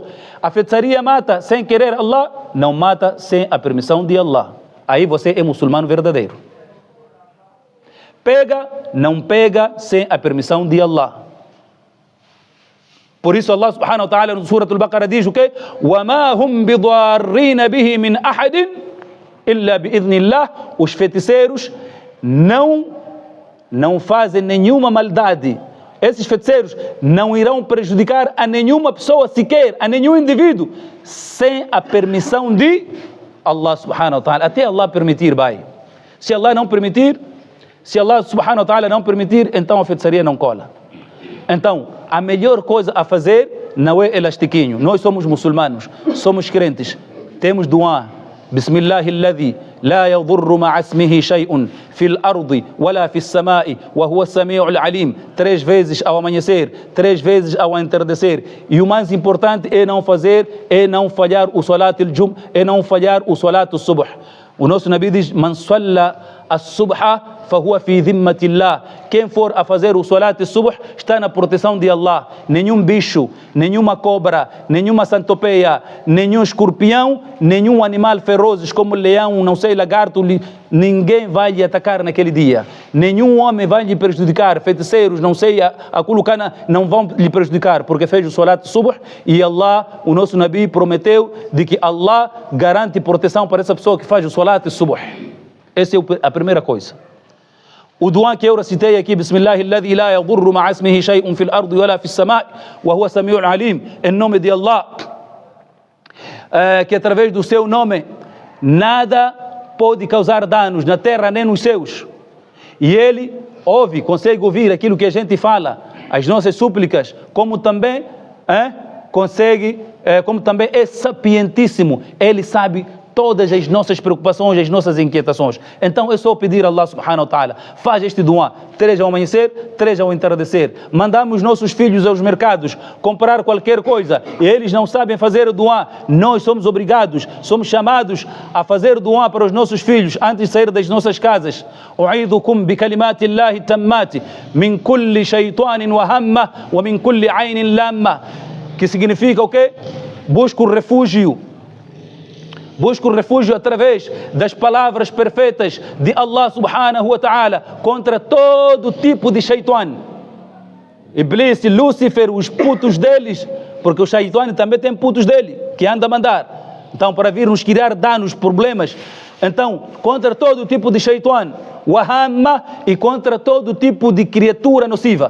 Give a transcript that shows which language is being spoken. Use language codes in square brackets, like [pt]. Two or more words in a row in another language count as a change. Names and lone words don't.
[pt] A feitiçaria mata sem querer Allah? Não mata sem a permissão de Allah. Aí você é muçulmano verdadeiro. Pega, não pega sem a permissão de Allah. Por isso Allah [ar] سبحانه وتعالى [pt] no Surah Al-Baqarah diz o quê? [ar] وَمَا هُمْ بِضَارِّينَ بِهِ مِنْ أَحَدٍ إِلَّا بِإِذْنِ اللَّهِ. [pt] Os feiticeiros não fazem nenhuma maldade. Esses feiticeiros não irão prejudicar a nenhuma pessoa sequer, a nenhum indivíduo, sem a permissão de Allah [ar] سبحانه وتعالى. [pt] Até Allah permitir, vai. Se Allah [ar] سبحانه وتعالى [pt] não permitir, então a feitiçaria não cola. Então, a melhor coisa a fazer não é elastiquinho. Nós somos muçulmanos, somos crentes, temos duá. [ar] بسم الله الذي لا يضر مع اسمه شيء في الأرض ولا في السماء وهو السميع العليم. [pt] 3 vezes ao amanhecer, 3 vezes ao entardecer. E o mais importante é não falhar o [ar] صلاة الجمعة, [pt] é não falhar o [ar] صلاة الصبح. [pt] O nosso Nabi diz: [ar] من صلى الصبح فهو في ذمة الله. [pt] Quem for a fazer o [ar] صلاة الصبح [pt] está na proteção de Allah. Nenhum bicho, nenhuma cobra, nenhuma centopeia, nenhum escorpião, nenhum animal ferozes como leão, não sei, lagarto, ninguém vai lhe atacar naquele dia. Nenhum homem vai lhe prejudicar. Feiticeiros, não sei, a culukana não vão lhe prejudicar porque fez o [ar] صلاة الصبح. [pt] E Allah, o nosso Nabi, prometeu de que Allah garante proteção para essa pessoa que faz o [ar] صلاة الصبح. [pt] Essa é a primeira coisa. O duá que eu recitei aqui, [ar] بسم الله الذي لا يضر مع اسمه شيء في الأرض ولا في السماء وهو سميع عليم, [pt] em nome de Allah, que através do seu nome nada pode causar danos na terra nem nos céus. E ele ouve, consegue ouvir aquilo que a gente fala, as nossas súplicas, como também como também é sapientíssimo, ele sabe todas as nossas preocupações, as nossas inquietações. Então é só pedir a Allah [ar] سبحانه وتعالى, [pt] faz este duá, 3 ao amanhecer, 3 ao entardecer. Mandamos nossos filhos aos mercados comprar qualquer coisa e eles não sabem fazer o duá. Nós somos obrigados, somos chamados a fazer duá para os nossos filhos antes de sair das nossas casas. [ar] أعيذكم بكلمات الله التامة من كل شيطان وهامة ومن كل عين لامة. [pt] Que significa o quê? Busco refúgio através das palavras perfeitas de Allah [ar] سبحانه وتعالى [pt] contra todo tipo de shaitan. Iblis e Lúcifer, os putos deles, porque o shaitan também tem putos dele, que anda a mandar. Então, para vir nos criar danos, problemas. Então, contra todo tipo de shaitan, wahama, e contra todo tipo de criatura nociva.